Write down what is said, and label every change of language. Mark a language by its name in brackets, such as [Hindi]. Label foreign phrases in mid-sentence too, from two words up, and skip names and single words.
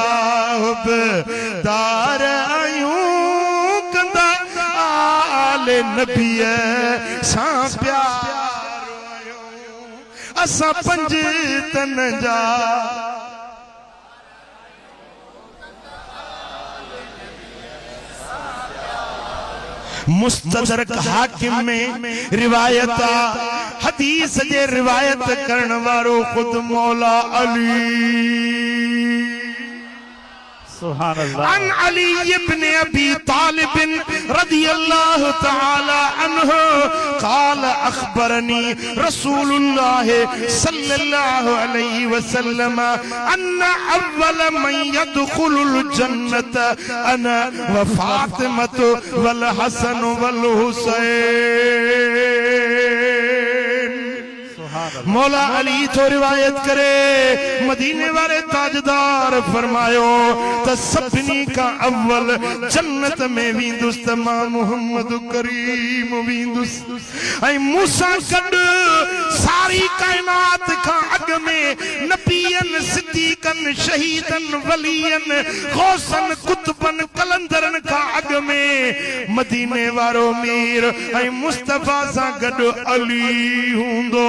[Sindhi] हुबदार आहियूं कंदा आल नबीअ सां प्यार असां पंज तन जा मुस्तदरक हाकिम में रिवायत हदीस जे रिवायत करण वारो खुद मौला अली [Arabic] سبحان الله عن علي بن أبي طالب رضي الله تعالى عنه قال أخبرني رسول الله صلى الله عليه وسلم أن أول من يدخل الجنة أنا وفاطمة والحسن والحسين [Sindhi] मौला अली तो रिवायत करे मदीने वाले ताजदार फरमायो त सभिनी का अव्वल जन्नत में विंदुस त मां मोहम्मद करीम विंदुस ऐं मूसा गड सारी कायनात का अग में नबियन सिद्दीकन शहीदन वलियन गौसन कुतबन कलंदरन का अग में मदीने वारो मीर ऐं मुस्तफा सा गड अली हुंदो